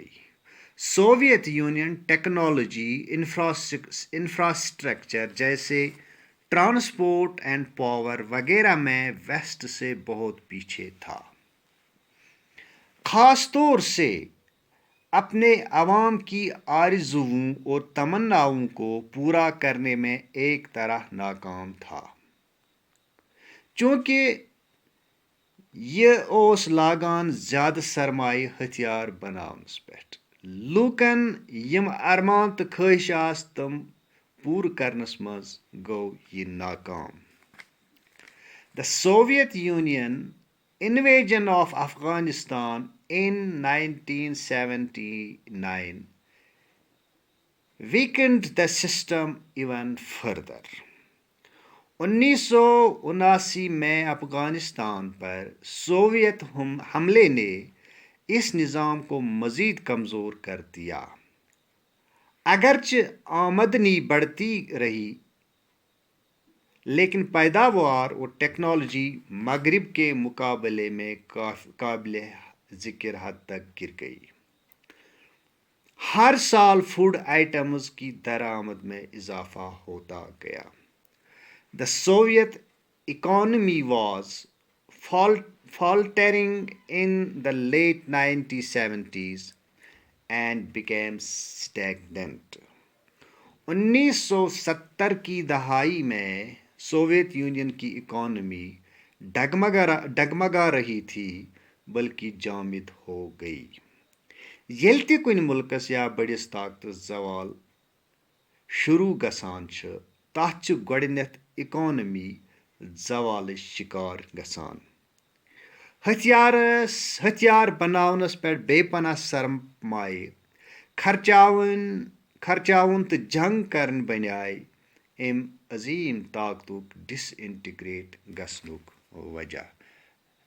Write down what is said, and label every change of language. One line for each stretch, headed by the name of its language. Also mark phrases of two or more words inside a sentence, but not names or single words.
Urdu: سوویت یونین
English: technology infrastructure
Urdu: جیسے
English: transport and power
Urdu: وغیرہ میں ویسٹ سے بہت پیچھے تھا. خاص طور سے اپنے عوام کی آرزوؤں اور تمناؤں کو پورا کرنے میں ایک طرح ناکام تھا چونکہ
Kashmiri: یہ اوس لاگان زیادہ سرمایہ ہتھیار بناونس پٮ۪ٹھ. لوٗکن یم ارمان تہٕ خواہش آس تم پوٗرٕ کرنس منٛز گوٚو یہِ ناکام.
English: The Soviet Union invasion of Afghanistan in 1979 weakened the system even further.
Urdu: 1979 میں افغانستان پر سوویت حملے نے اس نظام کو مزید کمزور کر دیا. اگرچہ آمدنی بڑھتی رہی لیکن پیداوار اور ٹیکنالوجی مغرب کے مقابلے میں قابل ذکر حد تک گر گئی. ہر سال
English: food items
Urdu: کی درآمد میں اضافہ ہوتا گیا.
English: The Soviet economy was faltering in the late 1970s and became stagnant.
Urdu: 1970 کی دہائی میں سوویت یونین کی اکانومی ڈگمگا رہی تھی بلکہ جامد ہو گئی.
Kashmiri: ییٚلہِ تہِ کُنہِ مُلکس یا بٔڑِس طاقتس زوال شروع گژھان چھُ تتھ چھُ گۄڈٕنیتھ اکانومی زوالٕچ شکار گژھان. ہتھیار بناونس پٮ۪ٹھ بے پناہ سرمایہ خرچاوُن تہٕ جنگ کرٕنۍ بنیٛاے أمۍ عظیٖم طاقتُک
English: dis integrate
Kashmiri: گژھنُک وجہ.